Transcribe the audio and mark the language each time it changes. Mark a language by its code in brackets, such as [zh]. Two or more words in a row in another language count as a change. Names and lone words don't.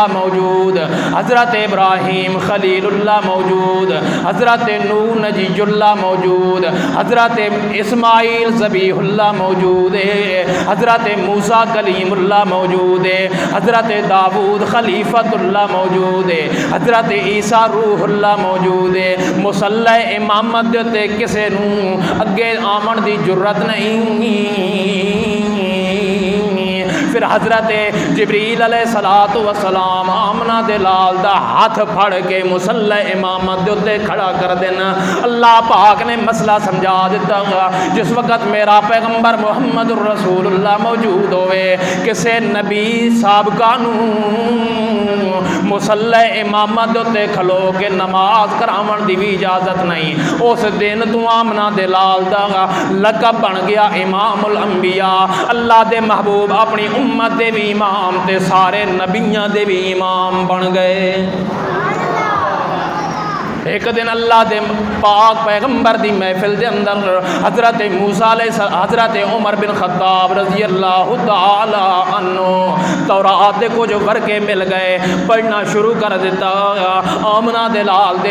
[pa] موجود حضرت ابراہیم خلیل اللہ موجود حضرت نوح نجی اللہ موجود حضرت اسماعیل ذبیح اللہ موجود ہے حضرت موسیٰ کلیم اللہ موجود ہے حضرت داؤد خلیفۃ اللہ موجود ہے حضرت عیسیٰ روح اللہ موجود ہے مصلی امامت تے کسے نو اگے آمن دی جرت نہیں پھر حضرت جبریل [ar] علیہ السلام [pa] آمنہ دے لال دا ہاتھ پھڑ کے مصلی امامت دے اتے کھڑا کر دینا اللہ پاک نے مسئلہ سمجھا دیتا گا جس وقت میرا پیغمبر محمد الرسول اللہ موجود ہوئے کسے نبی سابقہ نو مصلی امامت دے اتے کھلو کے نماز کراون دی بھی اجازت نہیں اس دن تو آمنہ دے لال دا لقب بن گیا امام الانبیاء اللہ دے محبوب اپنی امت دے بھی امام تے سارے نبیاں دے بھی امام بن گئے ایک دن اللہ دے پاک پیغمبر دی محفل دے اندر حضرت موسیٰ علیہ حضرت عمر بن خطاب [ar] رضی اللہ تعالی عنہ [pa] تورات دے کچھ ورقے مل گئے پڑھنا شروع کر دیتا آمنہ دے لال دے